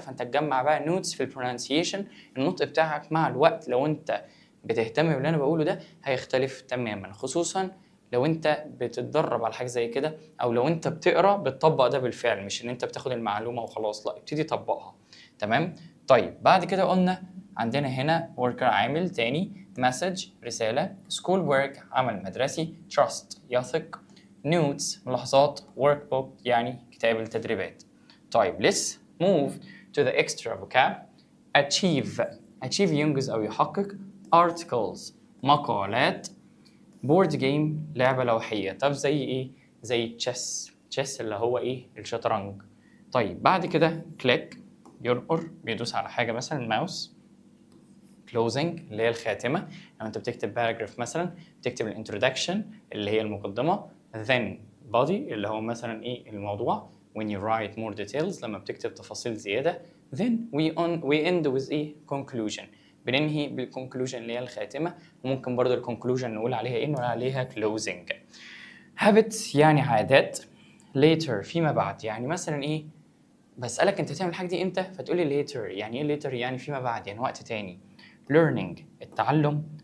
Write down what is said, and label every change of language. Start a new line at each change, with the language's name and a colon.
Arabic: فانت تجمع بقى نوتس في البرونسيشن. النطق بتاعك مع الوقت لو انت بتهتم باللي انا بقوله ده هيختلف تماما، خصوصا لو انت بتتدرب على حاجه زي كده، او لو انت بتقرا بتطبق ده بالفعل، مش ان انت بتاخد المعلومه وخلاص، لا ابتدي طبقها. تمام. طيب بعد كده قلنا عندنا هنا worker عامل تاني. message رسالة. school work عمل مدرسي. trust يثق. notes ملاحظات. workbook يعني كتاب التدريبات.
English: طيب let's move to the extra vocab.
Arabic: achieve ينجز أو يحقق. articles مقالات. board game لعبة لوحية. طب زي إيه؟ زي chess اللي هو إيه؟ الشطرنج. طيب بعد كده click ينقر، بيدوس على حاجة مثلا الماوس. closing اللي هي الخاتمة. لما انت بتكتب paragraph مثلا بتكتب الانترودكشن اللي هي المقدمة.
English: then body
Arabic: اللي هو مثلا ايه الموضوع.
English: when you write more details
Arabic: لما بتكتب تفاصيل زيادة.
English: then we end with a conclusion.
Arabic: بننهي بالconclusion اللي هي الخاتمة، وممكن برضه الconclusion نقول عليها إيه؟ نقول عليها closing. habits يعني عادات. later فيما بعد، يعني مثلا إيه؟ بسألك أنت تعمل الحاجة دي إمتى؟ فتقولي later. يعني إيه later؟ يعني فيما بعد، يعني وقت تاني. learning التعلم.